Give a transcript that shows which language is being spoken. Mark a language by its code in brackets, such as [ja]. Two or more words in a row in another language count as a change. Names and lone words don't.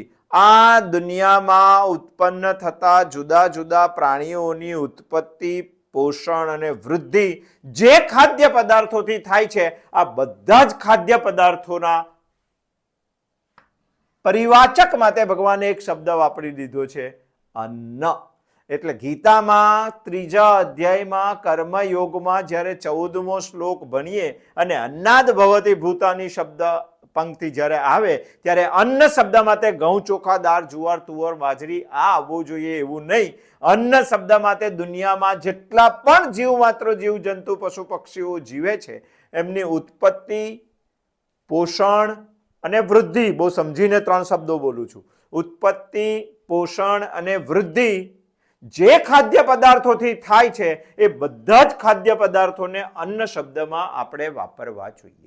[gu] આ દુનિયામાં ઉત્પન્ન થતા જુદા જુદા પ્રાણીઓની ઉત્પત્તિ, પોષણ અને વૃદ્ધિ જે ખાદ્ય પદાર્થોથી થાય છે, આ બધા જ ખાદ્ય પદાર્થોના પરિવાચક માટે ભગવાને એક શબ્દ વાપરી દીધો છે અન્ન। એટલે ગીતામાં 3જા અધ્યાયમાં કર્મયોગમાં જ્યારે 14મો શ્લોક ભણીએ અને [sa] अन्नाद भवति भूतानि [gu] શબ્દ पंक्ति જ્યારે આવે ત્યારે અન્ન શબ્દ માટે ઘઉં, ચોખા, દાળ, જુવાર, તુવર, બાજરી આ આવવું જોઈએ એવું નહીં। અન્ન શબ્દ માટે દુનિયામાં જેટલા પણ જીવ માત્ર જીવ જંતુ પશુ પક્ષીઓ જીવે છે એમની ઉત્પત્તિ, પોષણ અને વૃદ્ધિ, બહુ સમજીને ત્રણ શબ્દો બોલું છું, ઉત્પત્તિ, પોષણ અને વૃદ્ધિ જે ખાદ્ય પદાર્થોથી થાય છે એ બધા જ ખાદ્ય પદાર્થોને અન્ન શબ્દમાં આપણે વાપરવા જોઈએ।